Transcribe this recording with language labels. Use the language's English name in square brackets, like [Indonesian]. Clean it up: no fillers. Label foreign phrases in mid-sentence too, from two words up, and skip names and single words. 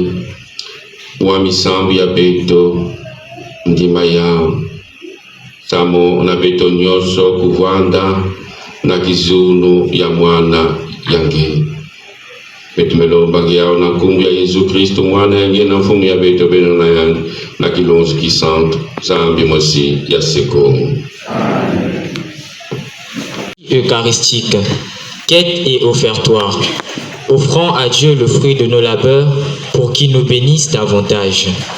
[Kongo] wa misambu ya beto ndima ya samo na beto nyoso kuvanda na kizunu ya mwana yange betumelomba yao na kumbu ya Yesu Kristo mwana yange na mfumu ya beto beno na yange na kilonzo kisanto zambi mosi ya sekomu. [French] Eucharistique, quête et offertoire, offrons à Dieu le fruit de nos labeurs pour qu'il nous bénisse davantage.